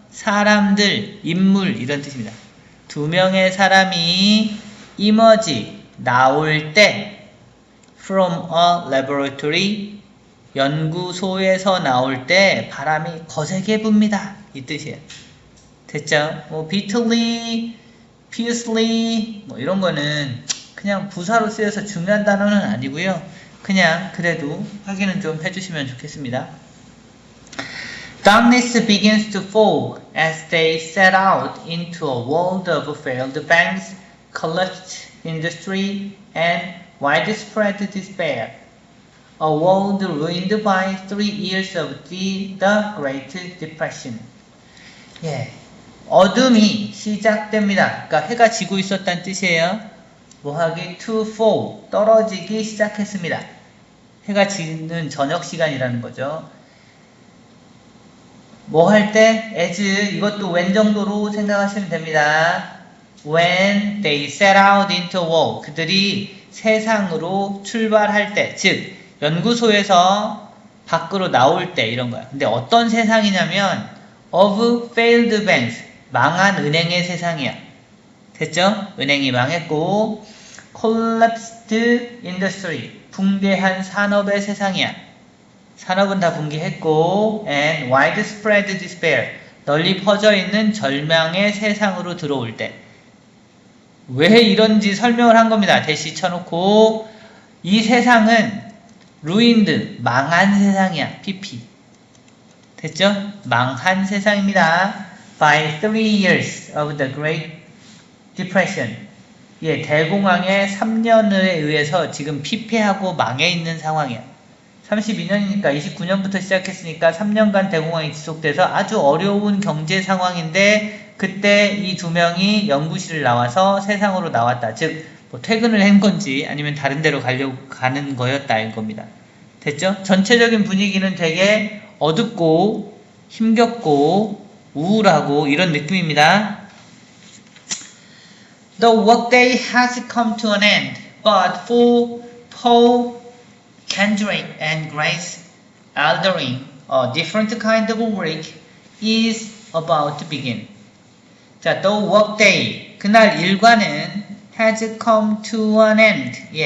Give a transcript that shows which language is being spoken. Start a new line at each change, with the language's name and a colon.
Korean: 사람들, 인물 이런 뜻입니다. 두 명의 사람이 emerge, 나올 때
English: from a laboratory,
Korean: 연구소에서 나올 때 바람이 거세게 붑니다. 이 뜻이에요. 됐죠? bitterly, fiercely 이런 거는 그냥 부사로 쓰여서 중요한 단어는 아니고요. 그냥 그래도 확인은 좀 해주시면 좋겠습니다.
English: Darkness begins to fall as they set out into a world of failed banks, collapsed industry, and widespread despair. A world ruined by 3 years of the Great Depression.
Korean: 어둠이 시작됩니다. 그러니까 해가 지고 있었다는 뜻이에요.
English: to fall,
Korean: 떨어지기 시작했습니다. 해가 지는 저녁 시간이라는 거죠. 할 때? as, 이것도 when 정도로 생각하시면 됩니다.
English: when they set out into war,
Korean: 그들이 세상으로 출발할 때, 즉 연구소에서 밖으로 나올 때 이런 거야. 근데 어떤 세상이냐면
English: of failed banks,
Korean: 망한 은행의 세상이야. 됐죠? 은행이 망했고
English: collapsed industry,
Korean: 붕괴한 산업의 세상이야. 산업은 다 붕괴했고
English: and widespread despair,
Korean: 널리 퍼져 있는 절망의 세상으로 들어올 때. 왜 이런지 설명을 한 겁니다. 대시 쳐놓고 이 세상은 ruined, 망한 세상이야. PP. 됐죠? 망한 세상입니다.
English: By 3 years of the Great Depression.
Korean: 대공황의 3년에 의해서 지금 피폐하고 망해 있는 상황이야. 32년이니까 29년부터 시작했으니까 3년간 대공황이 지속돼서 아주 어려운 경제 상황인데 그때 이 두 명이 연구실을 나와서 세상으로 나왔다. 즉 퇴근을 한 건지 아니면 다른 데로 가는 거였다 인 겁니다. 됐죠? 전체적인 분위기는 되게 어둡고 힘겹고 우울하고 이런 느낌입니다.
English: The workday has come to an end, but for Paul Kendrick and Grace Aldering, a different kind of work is about to begin.
Korean: 자,
English: the workday,
Korean: 그날 일과는
English: has come to an end.